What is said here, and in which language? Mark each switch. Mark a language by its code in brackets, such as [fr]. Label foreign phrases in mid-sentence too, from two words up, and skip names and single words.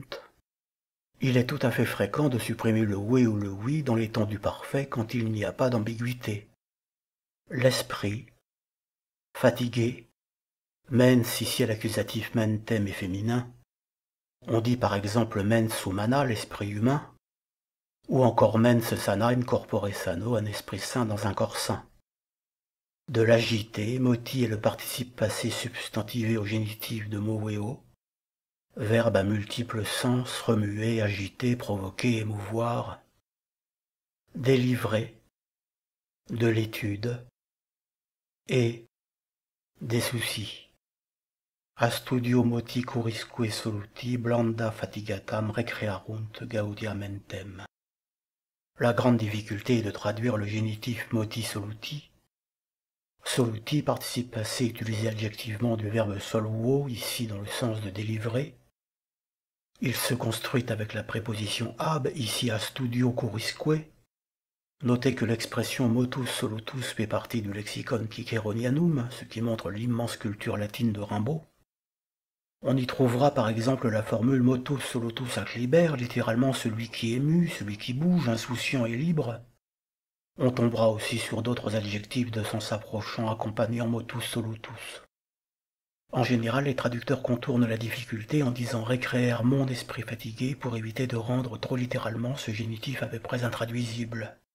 [fr] Il est tout à fait fréquent de supprimer le oui ou le oui dans les temps du parfait quand il n'y a pas d'ambiguïté. L'esprit, fatigué, mens ici à l'accusatif mentem est féminin. On dit par exemple [la] mens humana, [fr] l'esprit humain, ou encore [la] mens sana in corpore sano, [fr] un esprit sain dans un corps sain. de l'agiter, moti est le participe passé substantivé au génitif de moveo, verbe à multiples sens, remuer, agiter, provoquer, émouvoir, délivrer, de l'étude, et des soucis. [la] A studio moti curisque soluti, blanda fatigatam recrearunt gaudia mentem. [fr] La grande difficulté est de traduire le génitif [la] moti soluti. [fr] Soluti, participe passé utilisé adjectivement du verbe soluo, ici dans le sens de délivrer. Il se construit avec la préposition ab, ici [la] a studio curisque. [fr] Notez que l'expression [la] motus solutus [fr] fait partie du [la] lexicon Ciceronianum, [fr] ce qui montre l'immense culture latine de Rimbaud. On y trouvera par exemple la formule [la] motus solutus ac liber, [fr] littéralement celui qui est mu, celui qui bouge, insouciant et libre. On tombera aussi sur d'autres adjectifs de sens approchant accompagnant [la] motus solutus. [fr] En général, les traducteurs contournent la difficulté en disant récréer mon esprit fatigué pour éviter de rendre trop littéralement ce génitif à peu près intraduisible.